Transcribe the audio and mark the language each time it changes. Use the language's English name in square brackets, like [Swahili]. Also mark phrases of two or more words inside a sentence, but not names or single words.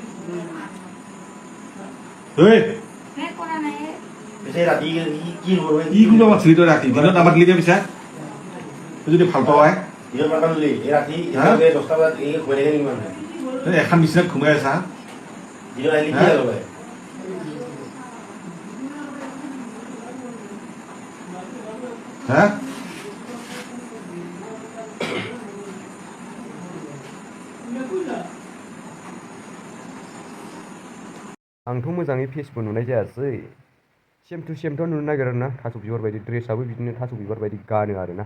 [Assamese] কি কোনোবা মাতিলি তই ৰাতি দিনত নামাতিলি যে পিছা? তই যদি ভাল পাৱ এখন বিচনাত ঘুমাই আছা। হা [Bodo] आंथ' मोजाङै फेसबो नुनाय जायासै। [English] same to same' [Bodo] नुनो नागिरो ना, थास' बिबार बायदि ड्रेसआबो बिदिनो थास' बिबार बायदि गानो आरोना।